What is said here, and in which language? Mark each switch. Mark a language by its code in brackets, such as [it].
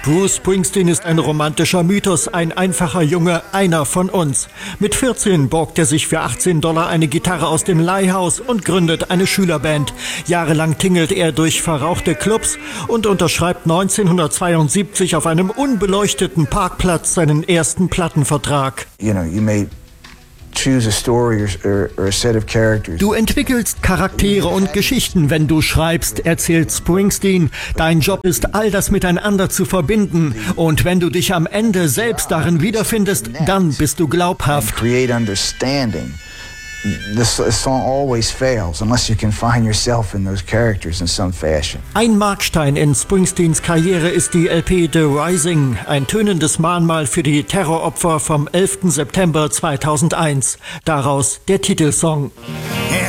[de] Bruce Springsteen ist ein romantischer Mythos, ein einfacher Junge, einer von uns. Mit 14 borgt er sich für $18 eine Gitarre aus dem Leihhaus und gründet eine Schülerband. Jahrelang tingelt er durch verrauchte Clubs und unterschreibt 1972 auf einem unbeleuchteten Parkplatz seinen ersten Plattenvertrag. [en] You know, you may choose a story or a set of characters. [de] Du entwickelst Charaktere und Geschichten, wenn du schreibst, erzählt Springsteen. Dein Job ist, all das miteinander zu verbinden. Und wenn du dich am Ende selbst darin wiederfindest, dann bist du glaubhaft. [en] Create understanding. This song always fails, unless you can find yourself in those characters in some fashion. [de] Ein Markstein in Springsteens Karriere ist die LP The Rising, ein tönendes Mahnmal für die Terroropfer vom 11. September 2001. Daraus der Titelsong. Yes.